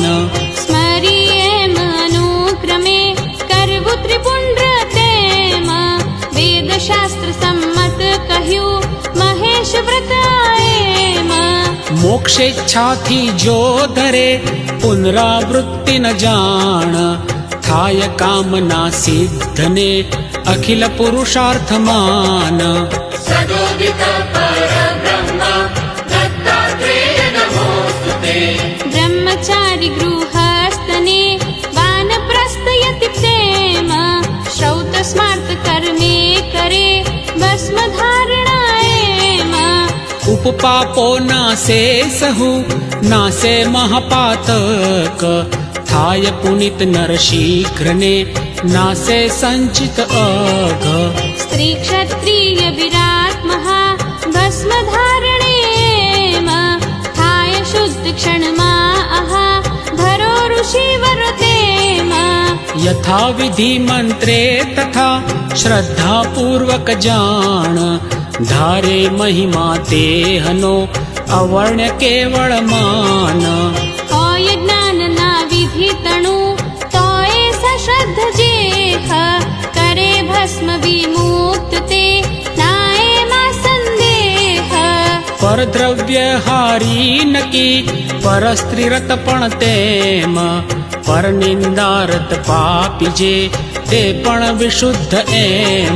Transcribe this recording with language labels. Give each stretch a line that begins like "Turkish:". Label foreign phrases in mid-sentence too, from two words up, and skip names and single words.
Gujarati: સ્મરી એમ અનુક્રમે કરવું ત્રિપુંડ્ર તેમાં વેદ શાસ્ત્ર સંમત કહ્યું મહેશ વ્રત એમાં મોક્ષેચ્છાથી જો ધરે પુનરાવૃત્તિ ન જાણ થાય કામના સિદ્ધને અખિલ પુરુષાર્થ માન
Sanskrit: सदोदित परब्रह्म दत्तात्रेय नमोस्तुते
Gujarati: બ્રહ્મચારી ગૃહસ્થને વાનપ્રસ્થયતિ તેમાં શ્રૌત સ્માર્ત કર્મે કરે ભસ્મ ધારણા એમાં ઉપપાપો નાસે સહુ નાસે મહાપાતક થાય પુનિત નર શીઘ્રને નાસે સંચિત અઘ સ્ત્રી ક્ષત્રિય વિરાટ મહા ભસ્મ ધારણેમાં થાય શુદ્ધ ક્ષણમાં આહા ધરો ઋષિ વર તેમાં યથાવિધિ મંત્રે તથા શ્રદ્ધા પૂર્વક જાણ ધારે મહિમા તેહનો અવર્ણ્ય કેવલ માન હોય જ્ઞાનના વિધિ તણું તોય સશ્રદ્ધ જેહ કરે ભસ્મ વિમુક્ત તે નાયમાં સંદેહ પરદ્રવ્ય હારી નકી પરસ્ત્રીરત પણ તેમ પરનિંદારત પાપી જે તે પણ વિશુદ્ધ એમ